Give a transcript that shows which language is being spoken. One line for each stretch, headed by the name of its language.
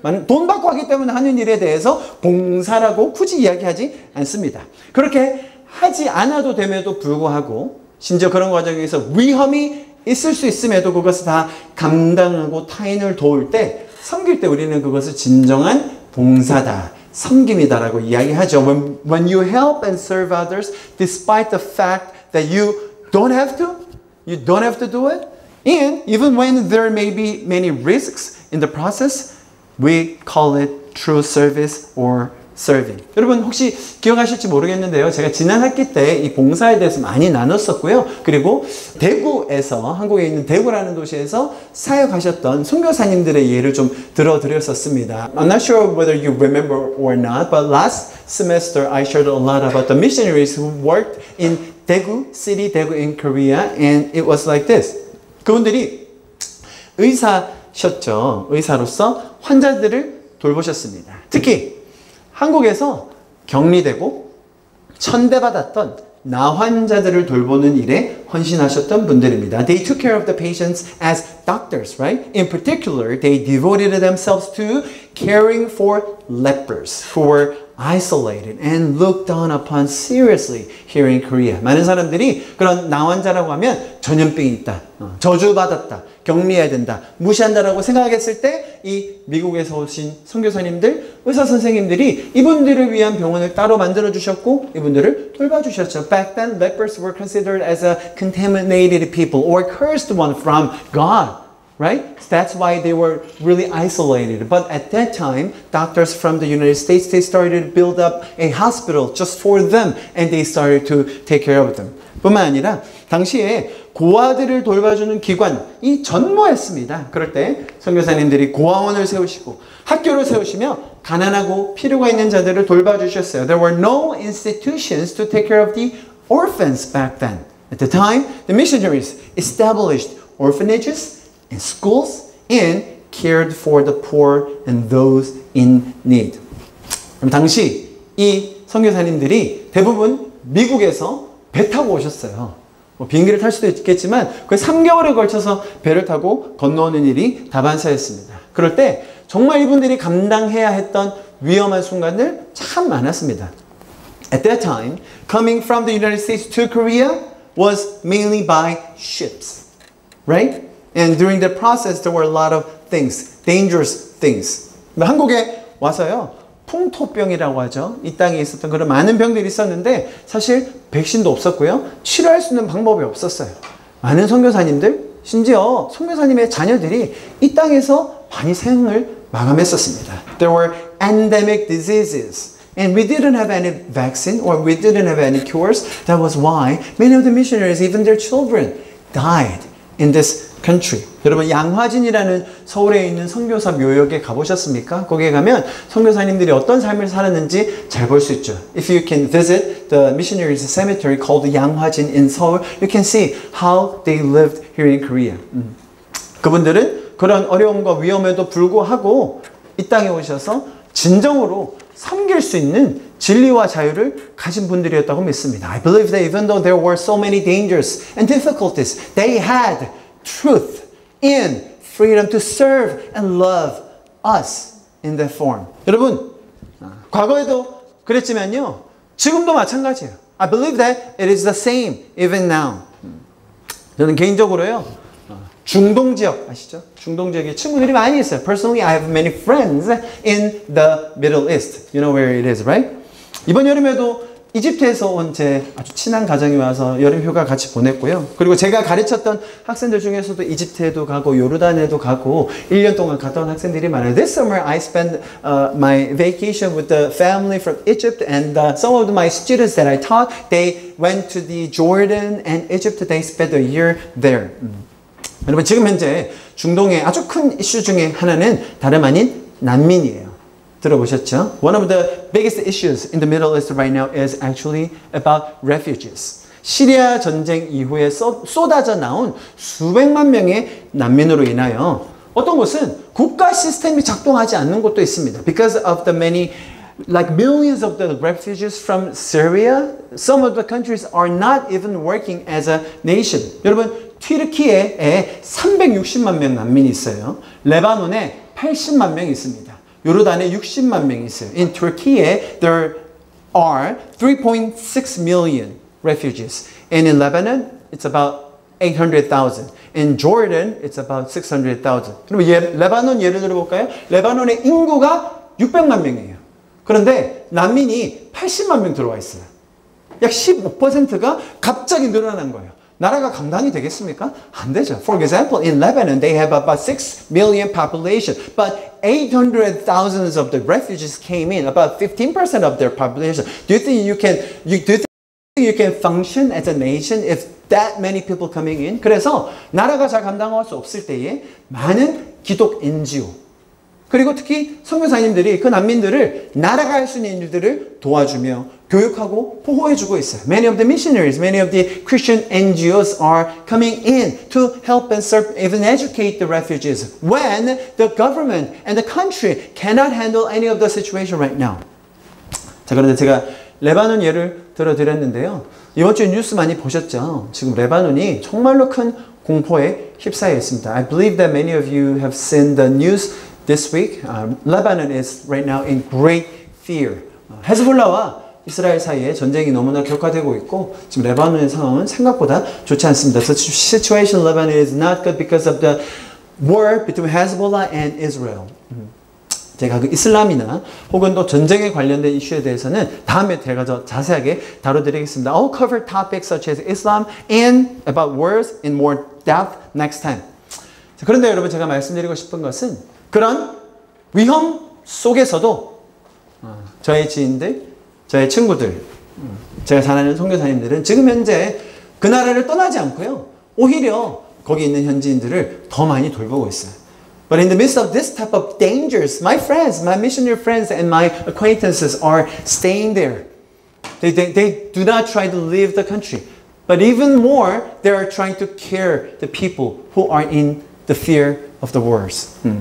Korean: 돈 받고 하기 때문에 하는 일에 대해서 봉사라고 굳이 이야기하지 않습니다. 그렇게 하지 않아도 됨에도 불구하고 심지어 그런 과정에서 위험이 있을 수 있음에도 그것을 다 감당하고 타인을 도울 때 섬길 때 우리는 그것을 진정한 봉사다. 섬김이다라고 이야기하죠.
English: When you help and serve others despite the fact that you don't have to do it, and even when there may be many risks in the process, we call it true service or serving.
Korean: 여러분 혹시 기억하실지 모르겠는데요. 제가 지난 학기 때 이 봉사에 대해서 많이 나눴었고요. 그리고 대구에서 한국에 있는 대구라는 도시에서 사역하셨던 선교사님들의 예를 좀 들어드렸었습니다.
English: I'm not sure whether you remember or not, but last semester I shared a lot about the missionaries who worked in Daegu City, Daegu in Korea, and it was like this.
Korean: 그분들이 의사셨죠. 의사로서 환자들을 돌보셨습니다. 특히 한국에서 격리되고 천대받았던 나환자들을 돌보는 일에 헌신하셨던 분들입니다.
English: They took care of the patients as doctors, right? In particular, they devoted themselves to caring for lepers who were isolated and looked down upon seriously here in Korea.
Korean: 많은 사람들이 그런 나환자라고 하면 전염병이 있다, 저주받았다, 격리해야 된다, 무시한다라고 생각했을 때 이 미국에서 오신 선교사님들, 의사 선생님들이 이분들을 위한 병원을 따로 만들어 주셨고 이분들을 돌봐주셨죠.
English: Back then, lepers were considered as a contaminated people or cursed one from God. Right? That's why they were really isolated. But at that time, doctors from the United States, they started to build up a hospital just for them and they started to take care of them.
Korean: 뿐만 아니라 당시에 고아들을 돌봐주는 기관이 전무했습니다. 그럴 때 선교사님들이 고아원을 세우시고 학교를 세우시며 가난하고 필요가 있는 자들을 돌봐주셨어요.
English: There were no institutions to take care of the orphans back then. At the time, the missionaries established orphanages in schools and cared for the poor and those in need.
Korean: 그럼 당시 이 선교사님들이 대부분 미국에서 배 타고 오셨어요. 비행기를 탈 수도 있겠지만 거의 3개월에 걸쳐서 배를 타고 건너오는 일이 다반사였습니다. 그럴 때 정말 이분들이 감당해야 했던 위험한 순간들 참 많았습니다.
English: At that time, coming from the United States to Korea was mainly by ships, right? And during the process, there were a lot of things, dangerous things.
Korean: 한국에 와서요, 풍토병이라고 하죠. 이 땅에 있었던 그런 많은 병들이 있었는데 사실 백신도 없었고요. 치료할 수 있는 방법이 없었어요. 많은 선교사님들 심지어 선교사님의 자녀들이 이 땅에서 많이 생을 마감했었습니다.
English: There were endemic diseases. And we didn't have any vaccine or we didn't have any cures. That was why many of the missionaries, even their children, died in this country.
Korean: 여러분 양화진이라는 서울에 있는 선교사 묘역에 가보셨습니까? 거기에 가면 선교사님들이 어떤 삶을 살았는지 잘 볼 수 있죠.
English: If you can visit the missionaries cemetery called 양화진 in Seoul, you can see how they lived here in Korea.
Korean: 그분들은 그런 어려움과 위험에도 불구하고 이 땅에 오셔서 진정으로 섬길 수 있는 진리와 자유를 가진 분들이었다고 믿습니다.
English: I believe that even though there were so many dangers and difficulties, they had truth in freedom to serve and love us in that form.
Korean: 여러분, 과거에도 그랬지만요, 지금도 마찬가지예요.
English: I believe that it is the same even now.
Korean: 저는 개인적으로요, 중동 지역 아시죠? 중동 지역에 친구들이 많이 있어요.
English: Personally, I have many friends in the Middle East. You know where it is, right?
Korean: 이번 여름에도 이집트에서 온 제 아주 친한 가정이 와서 여름 휴가 같이 보냈고요. 그리고 제가 가르쳤던 학생들 중에서도 이집트에도 가고 요르단에도 가고 1년 동안 갔다 온 학생들이 많아요.
English: This summer I spent my vacation with the family from Egypt and some of my students that I taught, they went to the Jordan and Egypt. They spent a year there.
Korean: 여러분 지금 현재 중동의 아주 큰 이슈 중에 하나는 다름 아닌 난민이에요. 들어보셨죠?
English: One of the biggest issues in the Middle East right now is actually about refugees.
Korean: 시리아 전쟁 이후에 쏟아져 나온 수백만 명의 난민으로 인하여 어떤 곳은 국가 시스템이 작동하지 않는 곳도 있습니다.
English: Because of the many, like millions of the refugees from Syria, some of the countries are not even working as a nation.
Korean: 여러분 튀르키예에 360만 명 난민이 있어요. 레바논에 80만 명이 있습니다. 요르단에 60만 명이 있어요.
English: In Turkey, there are 3.6 million refugees. And in Lebanon, it's about 800,000. In Jordan, it's about 600,000.
Korean: 그럼 레바논 예를 들어볼까요? 레바논의 인구가 600만 명이에요. 그런데 난민이 80만 명 들어와 있어요. 약 15%가 갑자기 늘어난 거예요. 나라가 감당이 되겠습니까? 안 되죠.
English: For example, in Lebanon, they have about 6 million population, but 800,000 of the refugees came in, about 15% of their population. Do you think you can function as a nation if that many people coming in?
Korean: 그래서 나라가 잘 감당할 수 없을 때에 많은 기독 NGO, 그리고 특히 선교사님들이 그 난민들을 나라가 할 수 있는 일들을 도와주며 교육하고 보호해주고 있어요.
English: Many of the missionaries, many of the Christian NGOs are coming in to help and serve, even educate the refugees when the government and the country cannot handle any of the situation right now.
Korean: 자, 그런데 제가 레바논 예를 들어드렸는데요. 이번 주에 뉴스 많이 보셨죠? 지금 레바논이 정말로 큰 공포에 휩싸여 있습니다.
English: I believe that many of you have seen the news this week. Lebanon is right now in great fear.
Korean: 헤즈볼라와 이스라엘 사이에 전쟁이 너무나 격화되고 있고 지금 레바논의 상황은 생각보다 좋지 않습니다.
English: The situation in Lebanon is not good because of the war between Hezbollah and Israel.
Korean: 제가 그 이슬람이나 혹은 또 전쟁에 관련된 이슈에 대해서는 다음에 제가 더 자세하게 다뤄드리겠습니다.
English: I'll cover topics such as Islam and about wars in more depth next time.
Korean: 자, 그런데 여러분 제가 말씀드리고 싶은 것은 그런 위험 속에서도 저의 지인들, 저의 친구들, 제가 잘 아는 선교사님들은 지금 현재 그 나라를 떠나지 않고요. 오히려 거기 있는 현지인들을 더 많이 돌보고 있어요.
English: But in the midst of this type of dangers, my friends, my missionary friends and my acquaintances are staying there. They do not try to leave the country. But even more, they are trying to care the people who are in the fear of the wars.